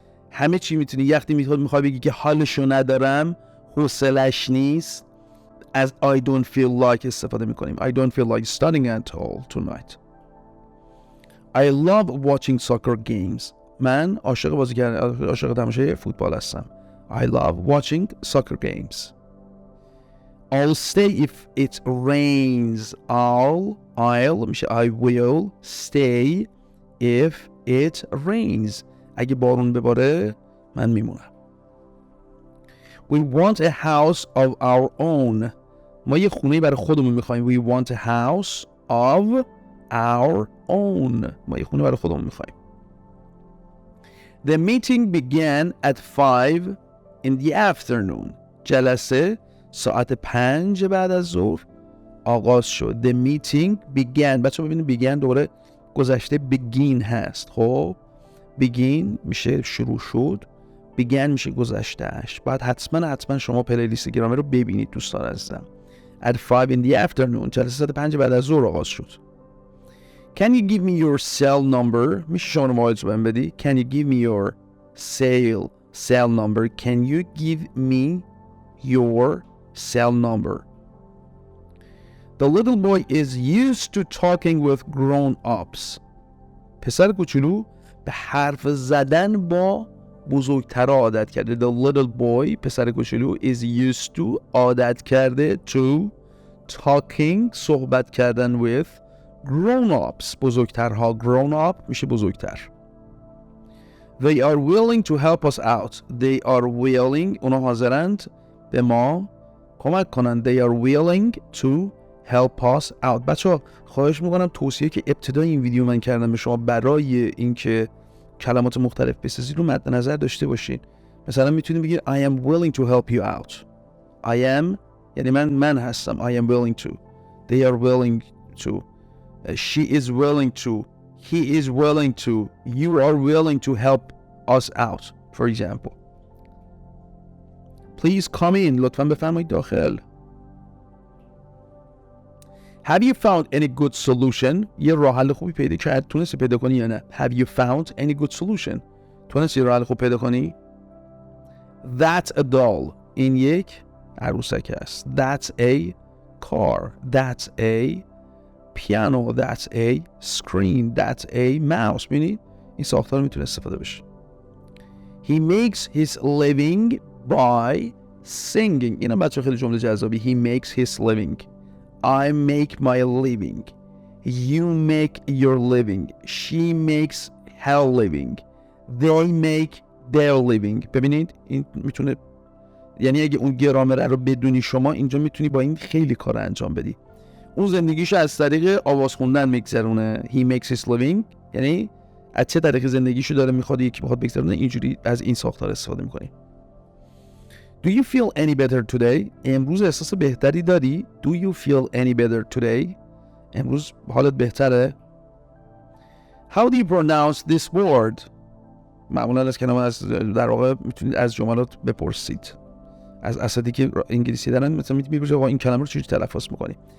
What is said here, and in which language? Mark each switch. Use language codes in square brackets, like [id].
[fa] همه چی میتونی یختی میخوای بگی که حالشو ندارم، حوصلش نیست، از [en] I don't feel like [fa] استفاده میکنیم. [en] I don't feel like studying at all tonight. I love watching soccer games. [fa] من عاشق تماشای فوتبال هستم. [en] I love watching soccer games. I'll stay if it rains. I'll [fa] میشه [en] I will stay if it rains. [fa] اگه بارون بباره من میمونم. [en] We want a house of our own. [fa] ما یه خونه برای خودمون میخوایم. [en] We want a house of our own. [fa] ما یه خونه برای خودمون میخوایم. [en] The meeting began at 5 in the afternoon. [fa] جلسه ساعت 5 بعد از ظهر آغاز شد. [en] The meeting began. [fa] بچه ببینید began دوباره گذشته begin هست. خب begin میشه شروع شد. began میشه گذشتهش. بعد حتما شما پلیلیست گرامر رو ببینید دوستان عزیزم. [en] At 5 in the afternoon. [fa] جلسه ساعت 5 بعد از ظهر آغاز شد. [en] Can you give me your cell number? [fa] میشه شما موبایلت رو بهم بدی؟ [en] Can you give me your cell number? Can you give me your cell number? The little boy is used to talking with grown-ups. [fa] پسر کوچولو به حرف زدن با بزرگترها عادت کرده. [en] The little boy [fa] پسر کوچولو [en] is used to [fa] عادت کرده [en] to talking [fa] صحبت کردن [en] with grown-ups [fa] بزرگترها. grown-up میشه بزرگتر. [en] They are willing to help us out. They are willing [fa] اونا حاضرند به ما کمک کنند. [en] They are willing to help us out. [fa] بچه خواهش میکنم توصیه که ابتدای این ویدیو من کردم به شما برای اینکه کلمات مختلف بسازید رو مد نظر داشته باشین. مثلا میتونید بگید [en] I am willing to help you out. I am [fa] یعنی من هستم. [en] I am willing to. They are willing to. She is willing to. He is willing to. You are willing to help us out. For example. Please come in. [fa] لطفاً بفرمایید داخل. [en] Have you found any good solution? [fa] یه راه حل خوبی پیدا کرد. تونستی پیدا کنی یا نه؟ [en] Have you found any good solution? [fa] تونستی راه حل خوب پیدا کنی؟ [en] That's a doll. [fa] این یک عروسک است. [en] That's a car. That's a piano. That's a screen. That's a mouse. [fa] ببینید این ساختار میتونه استفاده بشه. [en] He makes his living by singing. [fa] اینا بچه خیلی جمله جذابی. [en] He makes his living. I make my living. You make your living. She makes her living. They make their living. [fa] ببینید این میتونه یعنی اگه اون گرامر رو بدونی شما اینجا میتونی با این خیلی کار انجام بدی. اون زندگیشو از طریق آواز خوندن میگذرونه. [en] He makes his living [fa] یعنی از چه طریق زندگیشو داره میخواد یکی بخواد بگذرونه اینجوری از این ساختار استفاده میکنی. [en] Do you feel any better today? [fa] امروز احساس بهتری داری؟ [en] Do you feel any better today? [fa] امروز حالت بهتره؟ [en] How do you pronounce this word? [fa] معمولا از کلمه از در واقع میتونید از جملات بپرسید، از اساتیدی که انگلیسی دارن مثلا میپرسید آقا این کلمه رو چجوری تلفظ می‌کنی.